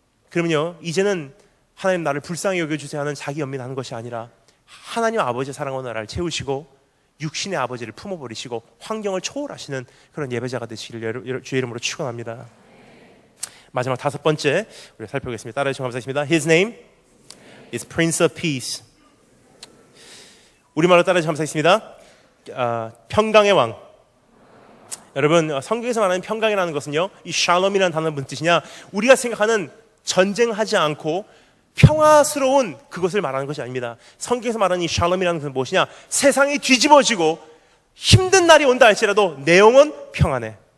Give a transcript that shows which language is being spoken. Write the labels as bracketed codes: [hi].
[ko] 그러면요, 이제는 하나님 나를 불쌍히 여겨주세요 하는 자기 연민하는 것이 아니라 하나님 아버지의 사랑으로 나를 채우시고 육신의 아버지를 품어버리시고 환경을 초월하시는 그런 예배자가 되시기를 주의 이름으로 축원합니다. 마지막 5번째 우리가 살펴보겠습니다. 따라해 주시면 감사하겠습니다. [en] His name is Prince of Peace. [ko] 우리말로 따라해 주시면 감사하겠습니다. 평강의 왕. 여러분, 성경에서 말하는 평강이라는 것은요, 이 샬롬이라는 단어는 무슨 뜻이냐, 우리가 생각하는 전쟁하지 않고 평화스러운 그것을 말하는 것이 아닙니다. 성경에서 말하는 이 샬롬이라는 것은 무엇이냐, 세상이 뒤집어지고 힘든 날이 온다 할지라도 내 영혼 평안해.